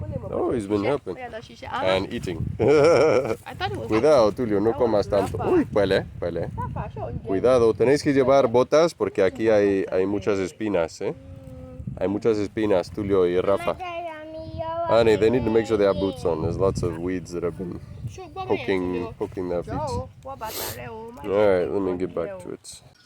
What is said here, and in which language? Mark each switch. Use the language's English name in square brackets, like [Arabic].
[English] Oh, he's been helping and eating. I thought it was [Spanish] Cuidado, Tulio, no comas tanto. Uy, pele, pele. Cuidado, tenéis que llevar botas porque aquí hay muchas espinas, ¿eh? Hay muchas espinas, Tulio y Rafa. [English] Honey, they need to make sure they have boots on. There's lots of weeds that have been poking their feet. Alright, let me get back to it.